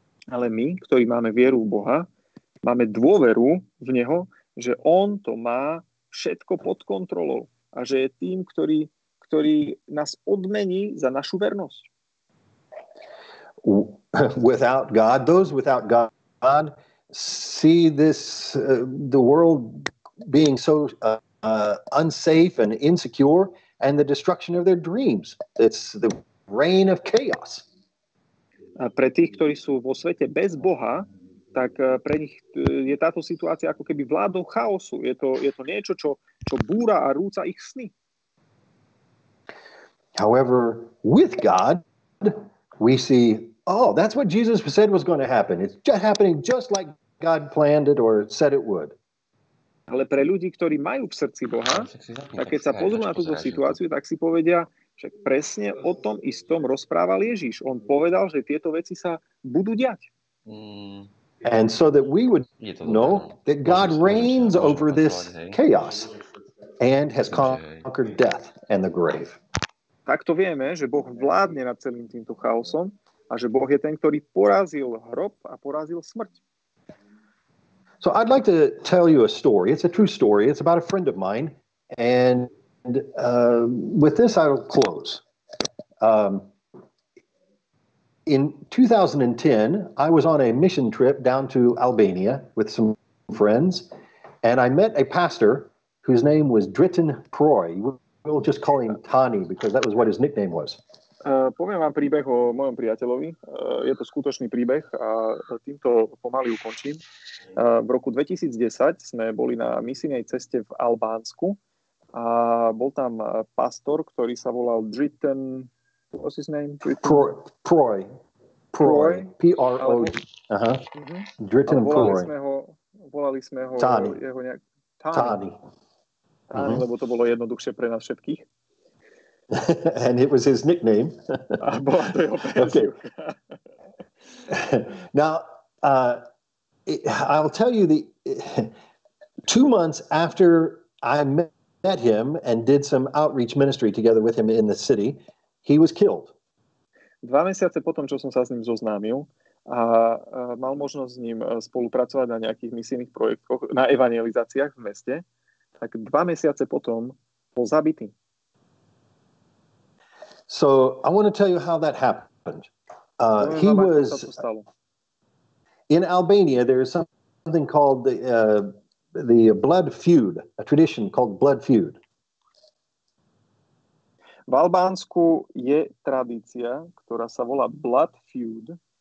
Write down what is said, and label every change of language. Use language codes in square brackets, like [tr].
[sk] Ale my, ktorí máme vieru v Boha, máme dôveru v Neho, že on to má všetko pod kontrolou a že je tým, ktorý nás odmení za našu vernosť. [en] Without God, those without God see this the world being so unsafe and insecure, and the destruction of their dreams. It's the reign of chaos. [sk] A pre tých, ktorí sú vo svete bez Boha, tak pre nich je táto situácia ako keby vládou chaosu. Je to niečo, čo búra a rúca ich sny. [en] However, with God, we see, oh, that's what Jesus said was going to happen. It's just happening just like God planned it or said it would. [sk] Ale pre ľudí, ktorí majú v srdci Boha, tak keď sa pozrú na túto situáciu, tak si povedia, že presne o tom istom rozprával Ježiš. On povedal, že tieto veci sa budú diať. [en] And so that we would know that God reigns over this chaos and has conquered death and the grave. [sk] Takto vieme, že Boh vládne nad celým týmto chaosom a že Boh je ten, ktorý porazil hrob a porazil smrť. [en] So I'd like to tell you a story. It's a true story. It's about a friend of mine. And with this, I will close. In 2010, I was on a mission trip down to Albania with some friends. And I met a pastor whose name was Dritin Proy. We'll just call him Tani because that was what his nickname was. [sk] Poviem vám príbeh o mojom priateľovi. Je to skutočný príbeh a týmto pomaly ukončím. V roku 2010 sme boli na misijnej ceste v Albánsku a bol tam pastor, ktorý sa volal Dritin... [en] What's his name? Proy. P-R-O. Dritin Proy. [sk] Volali sme ho Tani. Jeho nejak... Tani. Lebo to bolo jednoduchšie pre nás všetkých. [en] And it was his nickname. Okay. Now, I'll tell you 2 months after I met him and did some outreach ministry together with him in the city, he was killed. [sk] 2 mesiace potom, čo som sa s ním zoznámil a mal možnosť s ním spolupracovať na nejakých misijných projektoch, na evangelizáciách v meste, tak 2 mesiace potom bol zabitý. [en] So I want to tell you how that happened. He was in Albania. There is something called the blood feud, a tradition called blood feud. [sk] V Albánsku je tradícia, ktorá sa volá blood feud.